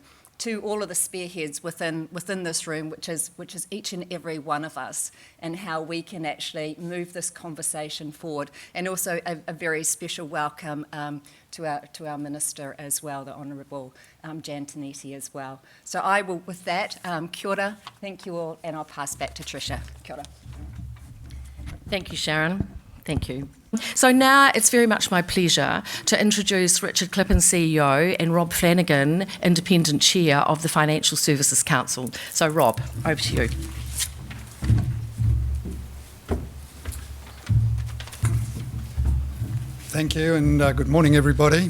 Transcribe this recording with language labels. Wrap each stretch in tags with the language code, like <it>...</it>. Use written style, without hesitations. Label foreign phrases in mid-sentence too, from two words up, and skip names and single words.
<en>To all of the spearheads within this room, which is each and every one of us, and how we can actually move this conversation forward. And also a very special welcome to our Minister as well, the Honourable Jan Taniti as well. So I will, with that,</en> <mi>kia ora,</mi> <en>thank you all, and I'll pass back to Tricia.</en> <mi>Kia ora.</mi> <en>Thank you, Sharron. Thank you. So now it's very much my pleasure to introduce Richard Klipin, CEO, and Rob Flanagan, Independent Chair of the Financial Services Council. So Rob, over to you. Thank you, and good morning, everybody.</en>